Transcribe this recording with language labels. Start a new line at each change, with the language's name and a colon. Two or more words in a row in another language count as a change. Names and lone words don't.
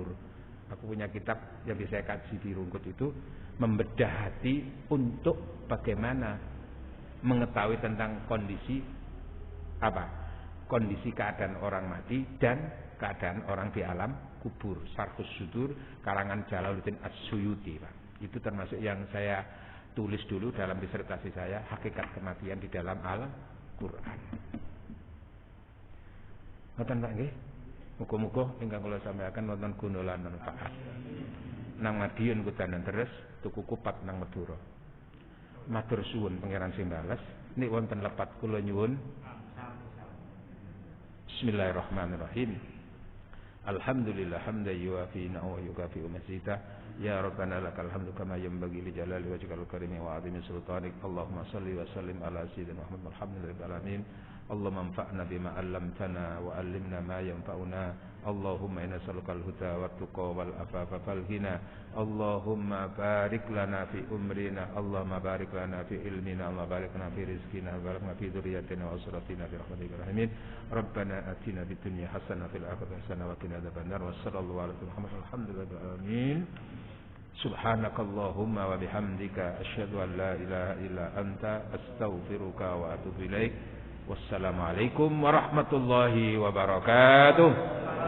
Indonesian: Aku punya kitab yang bisa saya kaji di Rungkut itu membedah hati untuk bagaimana mengetahui tentang kondisi kondisi keadaan orang mati dan keadaan orang di alam kubur. Syarhus Sudur karangan Jalaluddin As-Suyuti, Pak. Itu termasuk yang saya tulis dulu dalam disertasi saya, hakikat kematian di dalam Al-Qur'an.
Javanese: Ngoten Pak nggih. Muga-muga ingkang kula sampaikan wonten guna lan manfaat. Nang Madiun kudanan terus tuku kupat nang Madura. Matur suwun pangeran sing bales. Nek wonten lepat kula nyuwun.
Arabic: بسم الله الرحمن الرحيم. الحمد لله حمدا يوافي ويكافي مزيده. يا ربنا لك الحمد كما ينبغي لجلال وجهك الكريم وعظيم سلطانك. اللهم صل وسلم على سيدنا محمد والحمد لله العالمين. اللهم انفعنا بما علمتنا وعلمنا ما ينفعنا. اللهم إنا نسألك الهدى والتقى والعفاف فالغنى. اللهم بارك لنا في عمرنا. اللهم بارك لنا في علمنا. اللهم بارك لنا في رزقنا. بارك لنا في ذريتنا وأسرتنا برحمتك راحمين. ربنا آتنا في الدنيا حسنة في الآخرة حسنة وقنا عذاب النار. وصلى الله على محمد والحمد لله العالمين. سبحانك اللهم وبحمدك أشهد أن لا إله إلا أنت أستغفرك وأتوب إليك. والسلام عليكم ورحمة الله وبركاته.